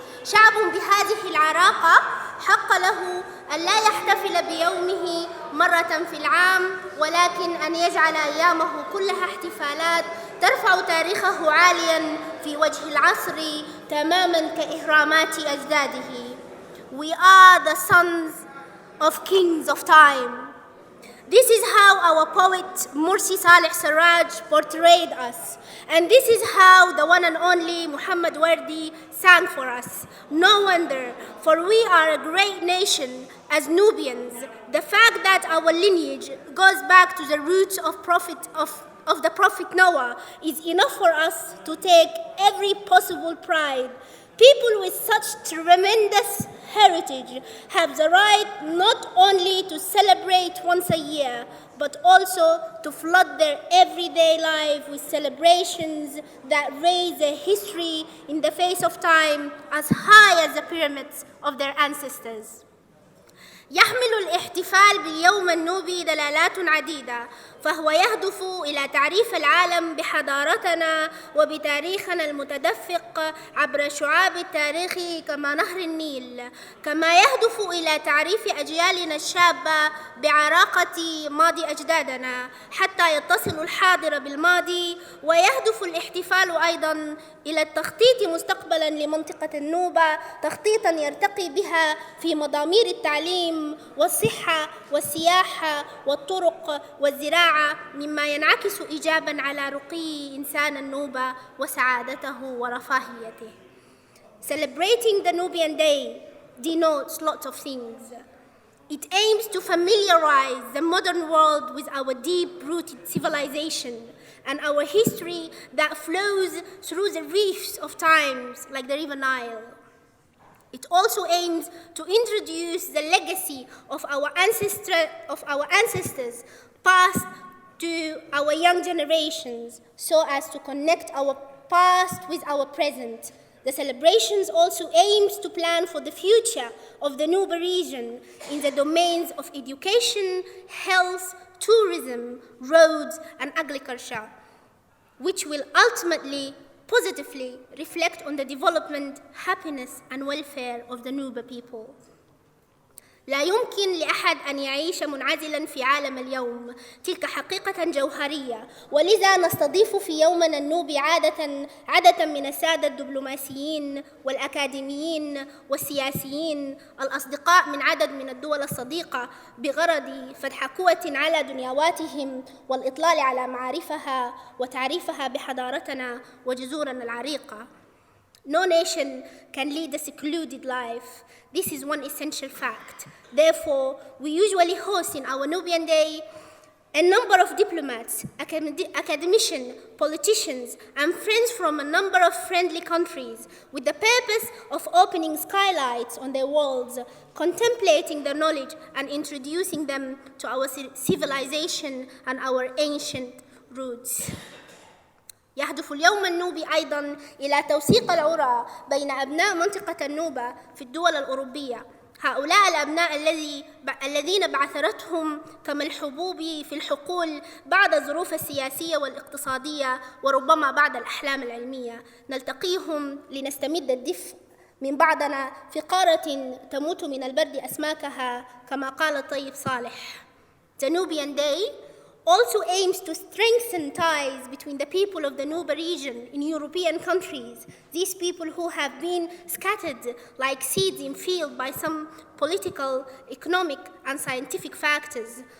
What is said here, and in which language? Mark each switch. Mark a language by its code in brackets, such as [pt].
[ar] شعب بهذه العراقة حق له أن لا يحتفل بيومه مرة في العام، ولكن أن يجعل أيامه كلها احتفالات ترفع تاريخه عاليا في وجه العصر تماما كإهرامات أجداده. [en] We are the sons of kings of time. This is how our poet Mursi Saleh Saraj portrayed us, and this is how the one and only Muhammad Wardi sang for us. No wonder, for we are a great nation as Nubians. The fact that our lineage goes back to the roots of the Prophet Noah is enough for us to take every possible pride. People with such tremendous heritage have the right not only to celebrate once a year, but also to flood their everyday life with celebrations that raise a history in the face of time as high as the pyramids of their ancestors. [ar] يحمل الاحتفال باليوم النوبي دلالات عديدة، فهو يهدف إلى تعريف العالم بحضارتنا وبتاريخنا المتدفق عبر شعاب التاريخ كما نهر النيل، كما يهدف إلى تعريف أجيالنا الشابة بعراقة ماضي أجدادنا حتى يتصلوا الحاضر بالماضي. ويهدف الاحتفال أيضاً إلى التخطيط مستقبلاً لمنطقة النوبة، تخطيطاً يرتقي بها في مضامير التعليم والصحة والسياحة والطرق والزراعة، مما ينعكس إيجاباً على رقي إنسان النوبة وسعادته ورفاهيته. [en] Celebrating the Nubian Day denotes lots of things. It aims to familiarize the modern world with our deep-rooted civilization and our history that flows through the reefs of times like the River Nile. It also aims to introduce the legacy of our ancestors past to our young generations so as to connect our past with our present. The celebrations also aims to plan for the future of the Nuba region in the domains of education, health, tourism, roads, and agriculture, which will ultimately positively reflect on the development, happiness, and welfare of the Nuba people. [ar] لا يمكن لأحد أن يعيش منعزلاً في عالم اليوم، تلك حقيقة جوهرية، ولذا نستضيف في يومنا النوبي عادة من السادة الدبلوماسيين والأكاديميين والسياسيين الأصدقاء من عدد من الدول الصديقة بغرض فتح قوة على دنيواتهم والإطلال على معارفها وتعريفها بحضارتنا وجذورنا العريقة. [en] No nation can lead a secluded life. This is one essential fact. Therefore, we usually host in our Nubian Day A number of diplomats, academicians, politicians, and friends from a number of friendly countries, with the purpose of opening skylights on their walls, contemplating their knowledge and introducing them to our civilization and our ancient roots. [ar] يهدف اليوم النوبي أيضاً إلى توثيق العرى بين أبناء منطقة النوبة في الدول الأوروبية. هؤلاء الأبناء الذين بعثرتهم كما الحبوب في الحقول بعد الظروف السياسية والاقتصادية وربما بعد الأحلام العلمية، نلتقيهم لنستمد الدفء من بعضنا في قارة تموت من البرد أسماكها كما قال الطيب صالح. [en] The Nubian Day also aims to strengthen ties between the people of the Nuba region in European countries, these people who have been scattered like seeds in field by some political, economic, and scientific factors.